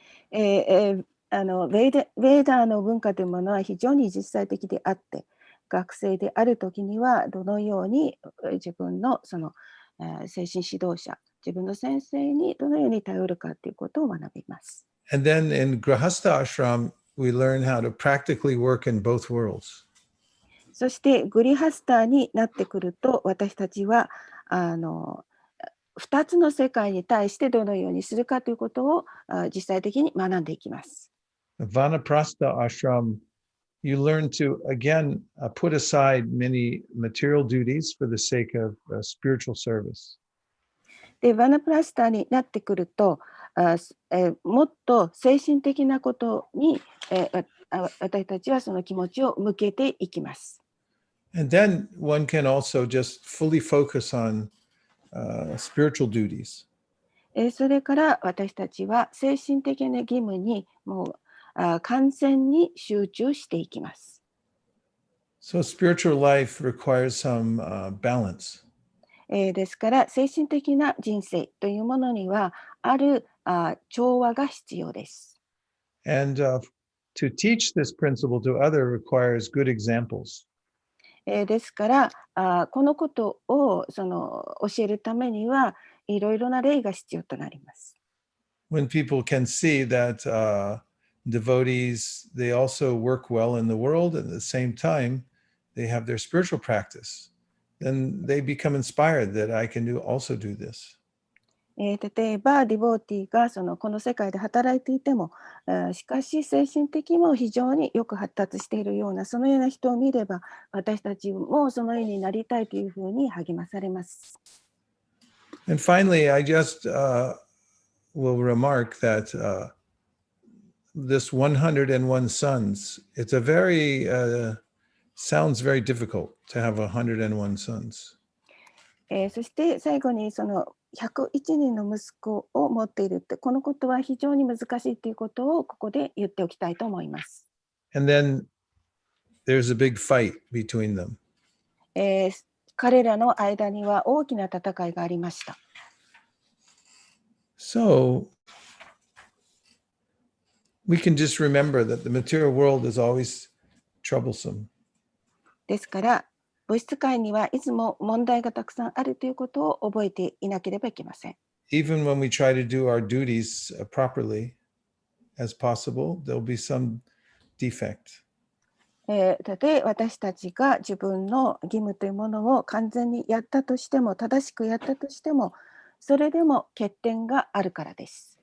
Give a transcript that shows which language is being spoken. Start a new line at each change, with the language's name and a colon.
Japanese: ベーダーの文化というものは非常に実際的であって、学生であるときにはどのように自分のその精神指導者、自分の先生にどのように頼るかということを学びます。
English: And then in Grahastha Ashram, we learn how to practically work in both worlds.
Japanese: そしてグリハスターになってくると、私たちは2つの世界に対してどのようにするかということを実際的に学んでいきます。
English: Vanaprastha Ashram, you learn to, again, put aside many material duties for the sake of spiritual service.
Japanese: で、バナプラスターになってくると、もっと精神的なことに、私たちはその気持ちを向けていきます。
English: And then one can also just fully focus on spiritual duties.
Japanese: それから私たちは精神的な義務にもう完全に集中していきます。
English: So spiritual life requires some balance.
Japanese: ですから精神的な人生というものにはある調和が必要です。
English: And to teach this principle to others requires good examples.
Japanese: ですからこのことを教えるためにはいろいろな例が必要となります。
English: When people can see that devotees, they also work well in the world, and at the same time, they have their spiritual practice, then they become inspired that I can also do this.
Japanese: 例えばディボーティーがこの世界で働いていても、しかし精神的にも非常によく発達しているようなそのような人を見れば私たちもそのようになりたいというふうに励まされます。
English: And finally, I just will remark that this 101 sons, it's a very, sounds very difficult to have 101 sons.
Japanese: そして最後に101人の息子を持っているってこのことは非常に難しいということをここで言っておきたいと思います。
English: And then there's a big fight between them.
Japanese: 彼らの間には大きな戦いがありました。
English: So we can just remember that the material world is always troublesome.
Japanese: ですから物質界にはいつも問題がたくさんあるということを覚えていなければいけません。
English: Even when we try to do our duties properly as possible, there'll be some defect.
Japanese: たとえ私たちが自分の義務というものを完全にやったとしても、正しくやったとしても、それでも欠点があるからです。